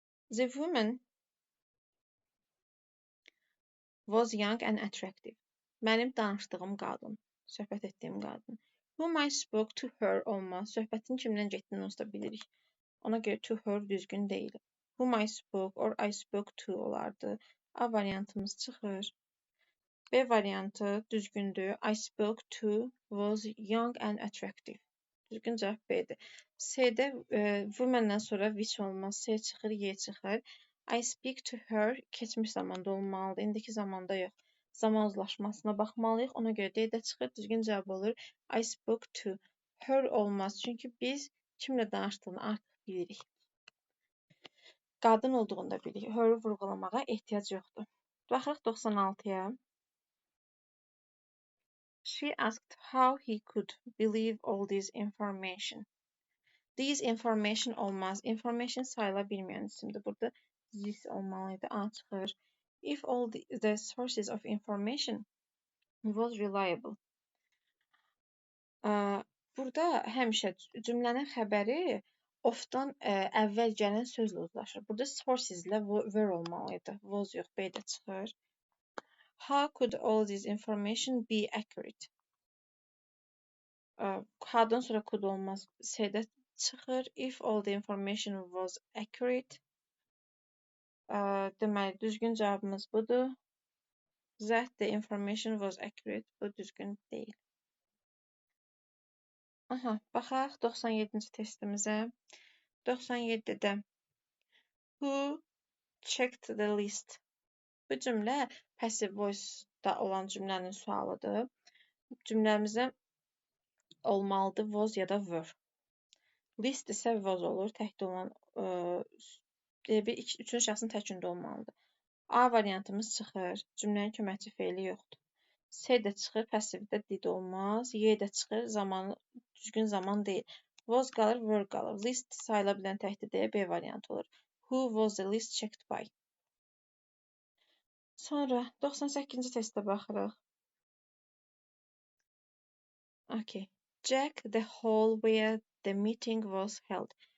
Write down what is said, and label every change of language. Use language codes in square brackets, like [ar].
[en] The woman was young and attractive. [az] Mənim danışdığım qadın, söhbət etdiyim qadın. [en] Whom I spoke to her olmaz. [az] Söhbətin kimdən getdiyini onsuz da bilirik. Ona görə to her düzgün deyil. [en] Whom I spoke or I spoke to olardı. [az] A variantımız çıxır. B variantı düzgündür. [en] I spoke to was young and attractive. [az] Düzgün cavab B'dir. C'də woman-dən sonra which olmaz. C çıxır, Y çıxır. [en] I speak to her [az] keçmiş zamanda olmalıdır. İndiki zamanda yox. Zaman uzlaşmasına baxmalıyıq. Ona görə D də çıxır. Düzgün cavab olur. [en] I spoke to her olmaz. [az] Çünki biz kimlə danışdığını artıq bilirik. Qadın olduğunu da bilirik. Her-ı vurğulamağa ehtiyac yoxdur. Baxırıq 96-ya. [en] She asked how he could believe all this information. These information olmaz. [az] Information sayıla bilməyən isimdir. Burada this olmalıydı. A çıxır. [en] If all the sources of information was reliable. [az] Burada həmişə cümlənin xəbəri of-dan əvvəl gələn sözlə uzlaşır. Burada sources ilə were olmalıydı. Was yox, B də çıxır. [en] How could all this information be accurate? [az] How-dan sonra could olmaz. C-də çıxır. [en] If all the information was accurate. [az] Deməli, düzgün cavabımız budur. [en] That the information was accurate. [az] Bu düzgün deyil. Baxaq 97-ci testimizə. 97-də [en] Who checked the list? [az] Bu cümlə passive voice-da olan cümlənin sualıdır. Cümləmizdə olmalıdır was ya da were. List isə was olur. Təkdə olan üçüncü şəxsin təkində olmalıdır. A variantımız çıxır. Cümlənin köməkçi feili yoxdur. C də çıxır. Passivdə did olmaz. Y də çıxır. Zamanı düzgün zaman deyil. Was qalır, were qalır. List sayıla bilən təkdə deyə B variantı olur. [en] Who was the list checked by? [az] Sonra 98-ci testə baxırıq. [en] Okay. Jack the hall where the meeting was held.